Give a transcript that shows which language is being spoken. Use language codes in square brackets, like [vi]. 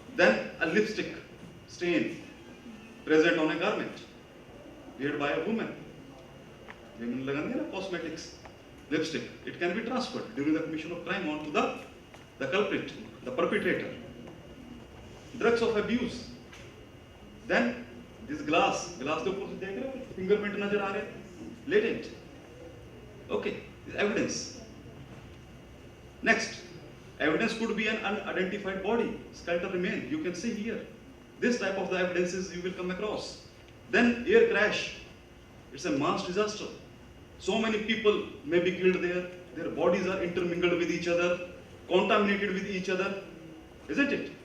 [en] Then a lipstick stain present on a garment wear by a woman. Women [hi] लगाते हैं ना [en] cosmetics, lipstick. It can be transferred during the commission of crime onto the culprit, the perpetrator. Drugs of abuse. Then this glass [hi] के ऊपर से देख रहे हो, fingerprint नजर आ रहे हैं, latent. [en] Okay, evidence. Next, evidence could be an unidentified body, skeletal remains. You can see here This type of the evidences you will come across. Then air crash, it's a mass disaster. So many people may be killed there, their bodies are intermingled with each other, contaminated with each other, isn't it?